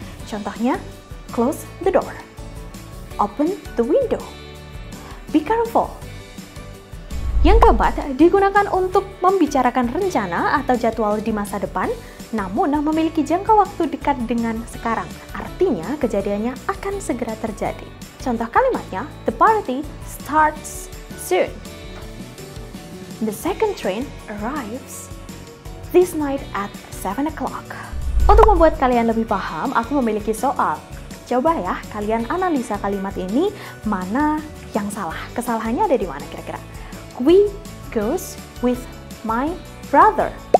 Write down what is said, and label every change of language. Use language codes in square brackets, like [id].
[id] Contohnya, [en] close the door, open the window, be careful. [id] Yang keempat, digunakan untuk membicarakan rencana atau jadwal di masa depan, namun memiliki jangka waktu dekat dengan sekarang. Artinya, kejadiannya akan segera terjadi. [en] Contoh kalimatnya, the party starts soon. The second train arrives this night at 7 o'clock. [id] Untuk membuat kalian lebih paham, aku memiliki soal. Coba ya, kalian analisa kalimat ini, mana yang salah. Kesalahannya ada di mana kira-kira? [en] We goes with my brother.